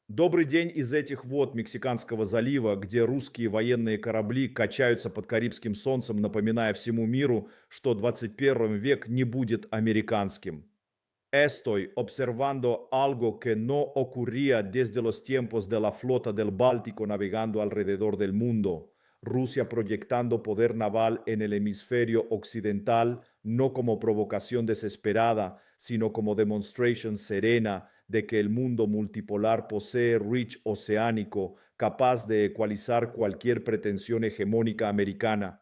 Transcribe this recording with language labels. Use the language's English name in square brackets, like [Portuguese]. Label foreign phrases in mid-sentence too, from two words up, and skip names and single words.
[Russian] Добрый день из этих вод Мексиканского залива, где русские военные корабли качаются под Карибским солнцем, напоминая всему миру, что 21 век не будет американским. [Spanish] Estoy observando algo que no ocurría desde los tiempos de la flota del Báltico navegando alrededor del mundo. Rusia proyectando poder naval en el hemisferio occidental, no como provocación desesperada, sino como demostración serena de que el mundo multipolar posee reach oceánico capaz de ecualizar cualquier pretensión hegemónica americana.